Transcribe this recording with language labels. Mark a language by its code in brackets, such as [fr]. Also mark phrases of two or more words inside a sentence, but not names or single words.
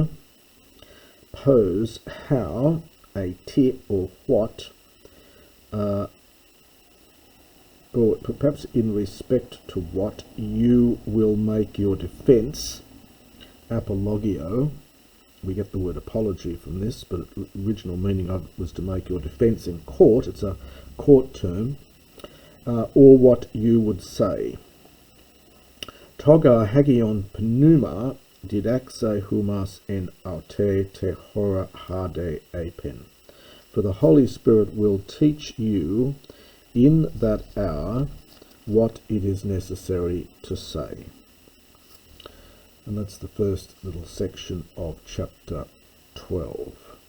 [en] Pose, how, a ti or what, or perhaps in respect to what you will make your defence. Apologio. We get the word apology from this, but the original meaning of it was to make your defence in court. It's a court term. Or what you would say. [el] Τὸ γὰρ ἅγιον πνεῦμα διδάξει ὑμᾶς ἐν αὐτῇ τῇ ὥρᾳ ἃ δεῖ εἰπεῖν. [en] For the Holy Spirit will teach you in that hour what it is necessary to say. And that's the first little section of chapter 12.